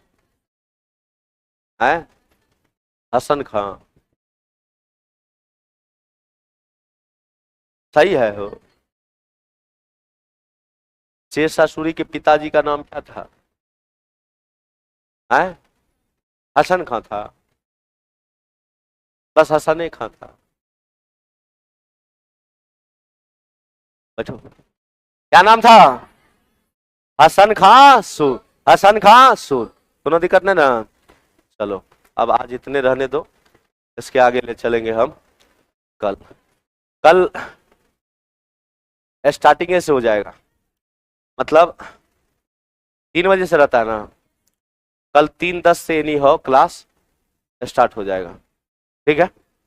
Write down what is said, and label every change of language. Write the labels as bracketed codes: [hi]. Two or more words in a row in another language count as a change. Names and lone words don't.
[hi] है हसन खां। सही है हो। शेरशाह सूरी के पिताजी का नाम क्या था? है हसन खां था, बस हसन खां था। बैठो। क्या नाम था? हसन खां सूर। हसन खां सूर। कोनो दिक्कत नहीं ना? चलो अब आज इतने रहने दो, इसके आगे ले चलेंगे हम कल। कल स्टार्टिंग से हो जाएगा, मतलब 3 बजे से रहता है ना, कल 3:10 से नहीं हो क्लास स्टार्ट हो जाएगा, ठीक है।